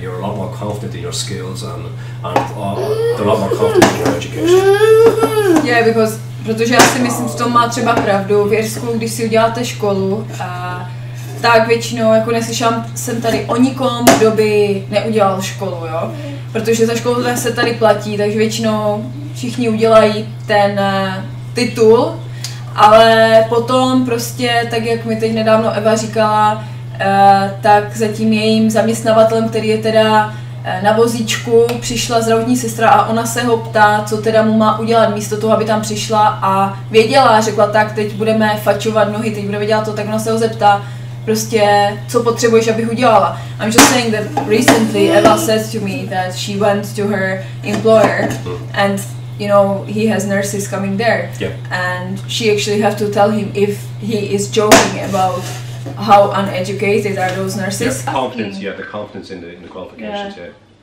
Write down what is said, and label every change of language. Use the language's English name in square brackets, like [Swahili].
[English] You're a lot more confident in your skills and they're a lot more confident in your education. [Czech] Protože já si myslím, že to má třeba pravdu. V Irsku, když si uděláte školu, tak většinou jako neslyšela jsem tady o nikom, kdo by neudělal školu, jo? Protože ta škola se tady platí, takže většinou všichni udělají ten titul, ale potom prostě, tak jak mi teď nedávno Eva říkala, tak za tím jejím zaměstnavatelem, který je teda na vozíčku, přišla zdravotní sestra a ona se ho ptá, co teda mu má udělat místo toho, aby tam přišla a věděla, řekla tak, teď budeme fačovat nohy, teď budeme dělat to, tak ona se ho zeptá, prostě, co potřebuješ, abych udělala. [English] I'm just saying that recently Eva said to me that she went to her employer and you know, he has nurses coming there, and she actually have to tell him if he is joking about how uneducated are those nurses. Confidence, the confidence in the qualifications,